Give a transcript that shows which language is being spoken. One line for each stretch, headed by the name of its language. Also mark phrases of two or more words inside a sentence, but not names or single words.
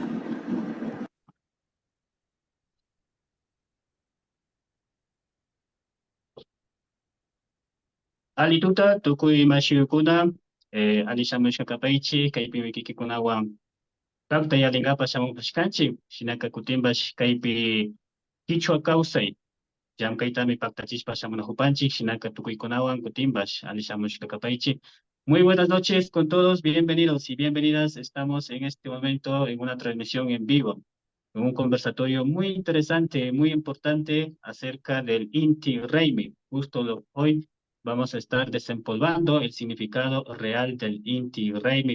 Quechua: Alituta tukuy mashiyukuna alishamushka kapaychi kaypi wikikikunawan kaqta yalinkapas shamupashkanchik shinaka kutimbash kaypi Quichua kawsay llamkaytami paktachishpa shamunahupanchik shinaka tukuykunawan kutimbash alishamushka kapaychi.
Spanish: Muy buenas noches con todos, bienvenidos y bienvenidas. Estamos en este momento en una transmisión en vivo, en un conversatorio muy interesante, muy importante acerca del Inti Raymi. Hoy vamos a estar desempolvando el significado real del Inti Raymi.